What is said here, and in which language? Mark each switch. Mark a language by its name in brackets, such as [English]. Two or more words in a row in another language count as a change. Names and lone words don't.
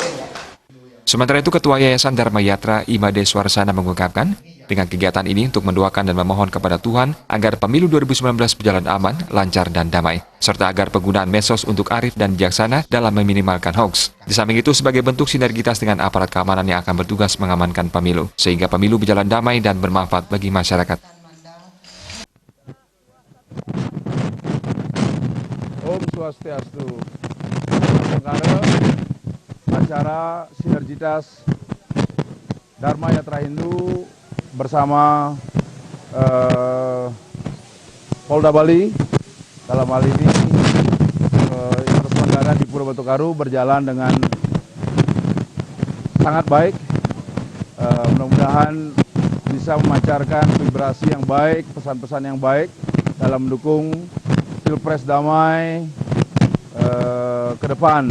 [Indonesian] Sementara itu, Ketua Yayasan Dharma Yatra Imade Swarsana mengungkapkan, dengan kegiatan ini untuk mendoakan dan memohon kepada Tuhan agar pemilu 2019 berjalan aman, lancar, dan damai, serta agar penggunaan medsos untuk arif dan bijaksana dalam meminimalkan hoax. Di samping itu, sebagai bentuk sinergitas dengan aparat keamanan yang akan bertugas mengamankan pemilu, sehingga pemilu berjalan damai dan bermanfaat bagi masyarakat. [Balinese] Om Swastiastu. [Indonesian] Acara sinergitas Dharma Yatra Hindu bersama Polda Bali dalam hal ini yang terselenggara di Pura Batu Karu berjalan dengan sangat baik. Mudah-mudahan bisa memancarkan vibrasi yang baik, pesan-pesan yang baik dalam mendukung Pilpres damai ke depan.